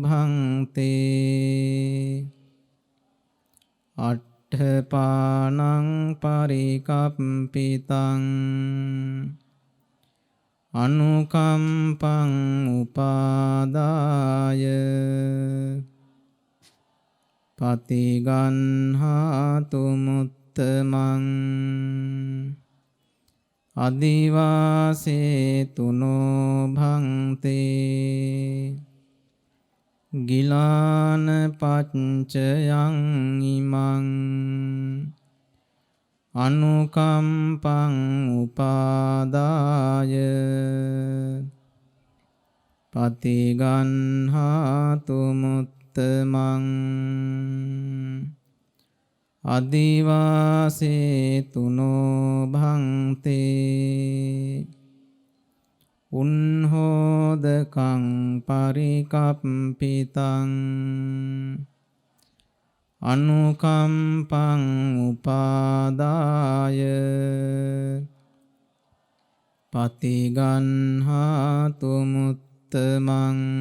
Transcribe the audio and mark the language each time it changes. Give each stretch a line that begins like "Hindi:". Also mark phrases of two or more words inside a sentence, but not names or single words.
Pali: භන්තේ අට්ඨපානං පරිකප්පිතං අනුකම්පං උපාදාය පතිගන්හාතු මුත්තමං අදිවාසේ තුනෝ භන්තේ ගිලාන පච්චයං ඉමං අනුකම්පං උපාදාය පතිගන්හාතු මුත්තමං අදිවාසේ තුනෝ භන්තේ උන්හෝදකං පරිකප්පිතං අනුකම්පං උපාදාය පතිගන්හාතු මුත්තමං